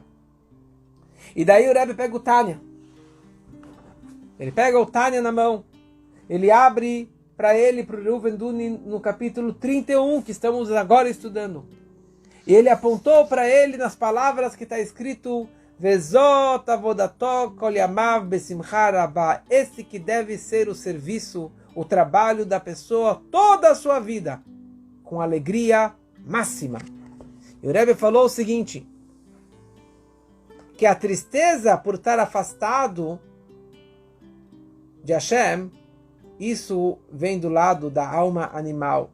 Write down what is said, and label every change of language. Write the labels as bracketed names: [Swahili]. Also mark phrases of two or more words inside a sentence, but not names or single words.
[Portuguese] E daí o Rebbe pega o Tânia. Ele pega o Tânia na mão. Ele abre para ele, para o Reuven Dunin, no capítulo 31, que estamos agora estudando. E ele apontou para ele nas palavras que está escrito: [Hebrew] וזאת עבודתו כל ימיו בשמחה רבה. [Portuguese] Esse que deve ser o serviço, o trabalho da pessoa toda a sua vida, com alegria máxima. E o Rebbe falou o seguinte: que a tristeza por estar afastado de Hashem, isso vem do lado da alma animal.